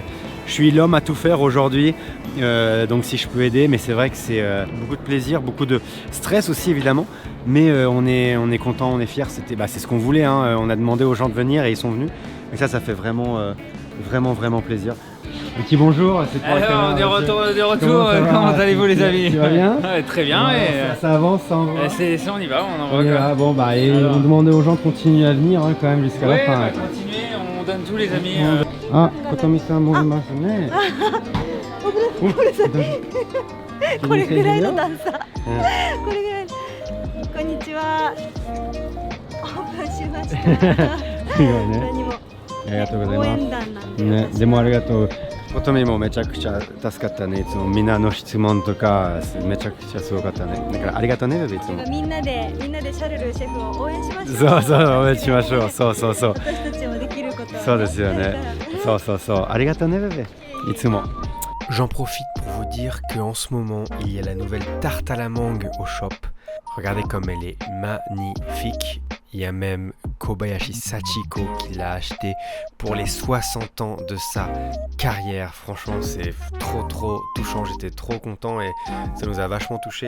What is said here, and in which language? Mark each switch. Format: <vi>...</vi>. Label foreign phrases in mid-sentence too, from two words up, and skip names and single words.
<fr>Je suis l'homme à tout faire aujourd'hui, donc si je peux aider, mais c'est vrai que c'est beaucoup de plaisir, beaucoup de stress aussi évidemment, mais on est content, on est fiers, c'est ce qu'on voulait, on a demandé aux gens de venir et ils sont venus, et ça fait vraiment plaisir. Un petit bonjour, c'est toi. Alors, de retour, comment allez-vous les amis? Tu vas bien? Ouais, très bien, ça avance, ça envoie. On y va, on envoie. On y va, et on demandait aux gens de continuer à venir quand même jusqu'à la fin. Continuer, on donne tous les amis.</fr> <ja>ことみさん、もりますね. これぐらいの段差、これぐらい。こんにちは。オープンしました。すごいね。何もありがとうございます。応援団なんで。ね、でもありがとう。ことみもめちゃくちゃ助かったね。いつもみんなの質問とかめちゃくちゃすごかったね。だからありがとうね、ベベいつも。みんなでシャルルシェフを応援しましょう。そう応援しましょう。そう。私たちもできることを。そうですよね。そう。ありがとうね、ベベ。いつも。</ja> <fr>J'en profite pour vous dire qu'en ce moment, il y a la nouvelle tarte à la mangue au shop. Regardez comme elle est magnifique. Il y a même Kobayashi Sachiko qui l'a acheté pour les 60 ans de sa carrière. Franchement, c'est trop touchant. J'étais trop content et ça nous a vachement touché.</fr>